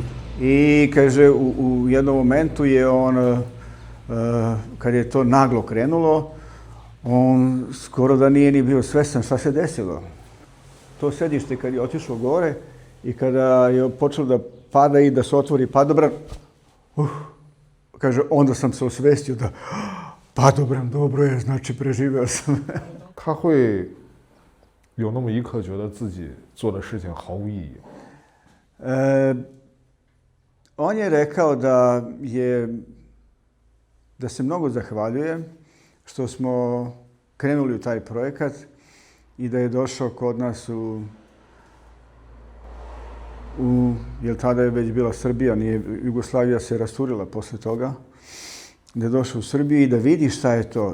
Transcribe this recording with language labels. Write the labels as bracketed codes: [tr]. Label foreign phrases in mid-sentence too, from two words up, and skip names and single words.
[sr] I kaže, u jednom momentu je on, kad je to naglo krenulo, on skoro da nije ni bio svestan šta se desilo. To sedište kad je otišlo gore i kada je počelo da pada i da se otvori padobran, kaže, onda sam se osvestio da padobran, dobro je, znači preživeo sam. [zh] 他会有那么一刻觉得自己做的事情毫无意义。 [sr] On je rekao da se mnogo zahvaljuje što smo krenuli u taj projekat i da je došao kod nas jer tada je već bila Srbija, Jugoslavija se rasturila posle toga, da je došao u Srbiju i da vidi šta je to.